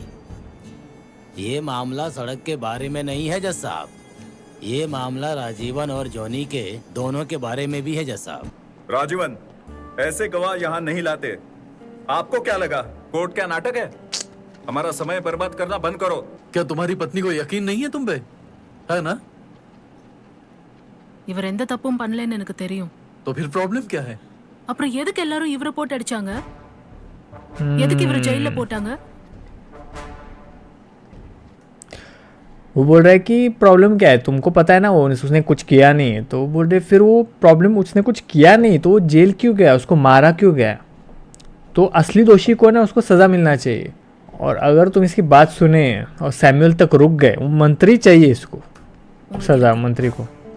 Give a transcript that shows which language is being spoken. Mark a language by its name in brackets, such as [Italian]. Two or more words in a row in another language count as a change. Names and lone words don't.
[Hindi] ये मामला सड़क के बारे में नहीं है जज साहब, ये मामला राजीवन और जॉनी के दोनों के बारे में भी है जज साहब। राजीवन, ऐसे गवाह यहाँ नहीं लाते। आपको क्या लगा कोर्ट क्या नाटक है? हमारा समय बर्बाद करना बंद करो। क्या तुम्हारी पत्नी को यकीन नहीं है तुम पे, है ना? [Tamil] இவர் எந்த தப்பும் பண்ணலன்னு எனக்கு தெரியும். [Hindi] तो फिर प्रॉब्लम क्या है? [Tamil] அப்புறம் எதுக்கு எல்லாரும் இவரை போட்டு அடிச்சாங்க? எதுக்கு இவரை ஜெயில போட்டாங்க? [Hindi] वो बोल रहा है कि प्रॉब्लम क्या है, तुमको पता है ना वो उसने कुछ किया नहीं है। तो बोल रहे फिर वो प्रॉब्लम, उसने कुछ किया नहीं तो वो जेल क्यों गया, उसको मारा क्यों गया? तो असली दोषी को ना उसको सज़ा मिलना चाहिए। और अगर तुम इसकी बात सुने और सैमुअल तक रुक गए, वो मंत्री चाहिए इसको सज़ा, मंत्री को।